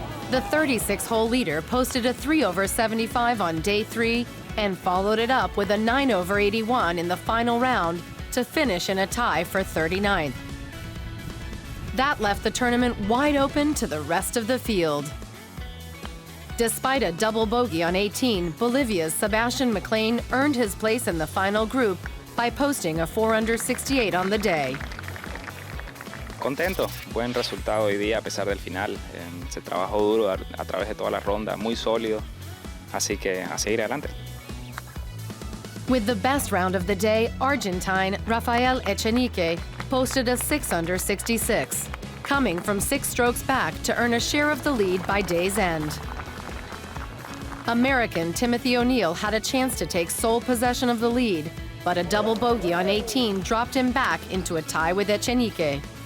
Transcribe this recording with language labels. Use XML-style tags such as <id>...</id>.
<en>The 36-hole leader posted a 3/75 on day 3 and followed it up with a 9/81 in the final round to finish in a tie for 39th. That left the tournament wide open to the rest of the field. Despite a double bogey on 18, Bolivia's Sebastían MacLean earned his place in the final group by posting a 4/68 on the day.</en> <es>Contento, buen resultado hoy día a pesar del final. Se trabajó duro a través de toda la ronda, muy sólido, así que a seguir adelante.</es> <en>With the best round of the day, Argentine Rafael Echenique posted a 6/66, coming from 6 strokes back to earn a share of the lead by day's end. American Timothy O'Neill had a chance to take sole possession of the lead, but a double bogey on 18 dropped him back into a tie with Echenique.</en>